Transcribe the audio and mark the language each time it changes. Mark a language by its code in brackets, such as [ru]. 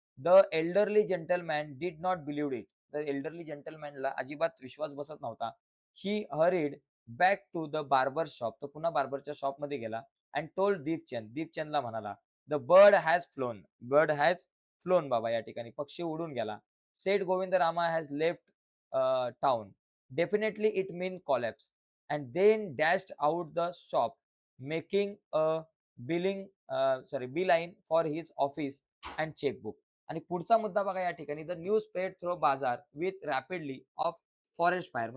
[en] The elderly gentleman did not believe it. The elderly जेंटलमॅनला [mr] अजिबात विश्वास बसत नव्हता. [en] He hurried back to the barber shop. [mr] तो पुन्हा बार्बरच्या शॉपमध्ये गेला [en] And told Deepchand. [mr] दीपचंदला म्हणाला, [en] The bird has flown. [mr] Bird has phloem बाबा, या ठिकाणी पक्षी उडून गेला. [en] Seth Govindram has left town. Definitely it mean collapse. And then dashed out the shop making a beeline for his office and chequebook. [mr] आणि पुढचा मुद्दा बघा या ठिकाणी, [en] The news spread through bazaar with rapidly of forest fire.